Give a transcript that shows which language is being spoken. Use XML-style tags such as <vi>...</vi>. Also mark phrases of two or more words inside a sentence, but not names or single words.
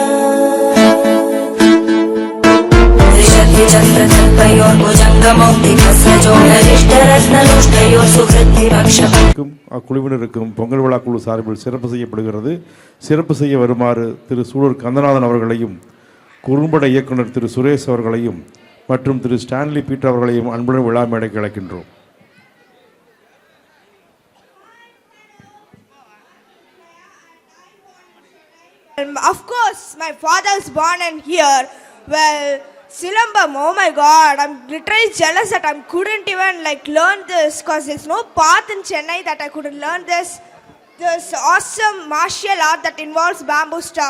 <sa>त्रिशक्तिचक्रकल्पयोर्भुजङ्गमौक्तिकस्रजोहरिष्ठरत्नलोष्टयोः सुहृद्विपक्षम्</sa> <ta>அக்குழுவினருக்கும் பொங்கல் விழா குழு சார்பில் சிறப்பு செய்யப்படுகிறது. சிறப்பு செய்ய வருமாறு திரு சூலூர் கந்தநாதன் அவர்களையும் குறும்பட இயக்குனர் திரு சுரேஷ் அவர்களையும் மற்றும் திரு ஸ்டான்லி பீட்டர் அவர்களையும் அன்புடன் விழா மேடைக்கு அழைக்கின்றோம்.</ta> <en>Of course, my father was born in here. Well, Silambam, oh my God, I'm literally jealous that I couldn't even learn this because there's no path in Chennai that I couldn't learn this awesome martial art that involves bamboo stuff.</en>